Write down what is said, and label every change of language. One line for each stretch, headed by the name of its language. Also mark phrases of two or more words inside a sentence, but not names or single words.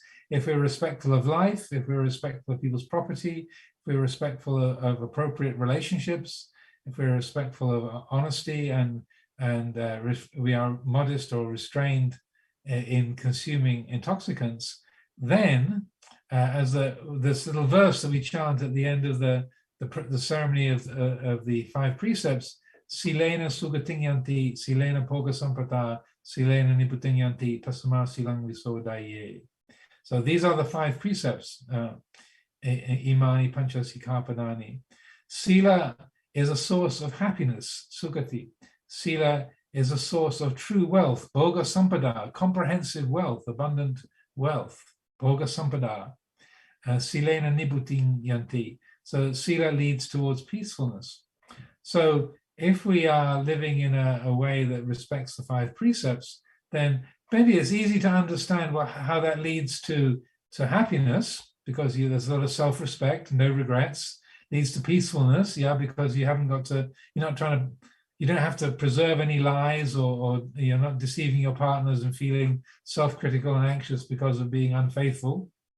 English: If we're respectful of life, if we're respectful of people's property, if we're respectful of appropriate relationships, if we're respectful of honesty and we are modest or restrained in consuming intoxicants, then as this little verse that we chant at the end of the ceremony of the 5 precepts,
Pali: silena sugatinyanti, silena poga sampata, silena niputinyanti, tasma silang visodaye.
English: So these are the 5 precepts,
Pali: imani pancha sikapadani.
English: Sila is a source of happiness, sukati. Sila is a source of true wealth,
Pali: bhoga sampada,
English: comprehensive wealth, abundant wealth,
Pali: bhoga sampada. Silena nibutin yanti.
English: So sila leads towards peacefulness. So if we are living in a way that respects the 5 precepts, then maybe it's easy to understand how that leads to happiness, because there's a lot of self-respect, no regrets. Leads to peacefulness, because you don't have to preserve any lies, or you're not deceiving your partners and feeling self-critical and anxious because of being unfaithful.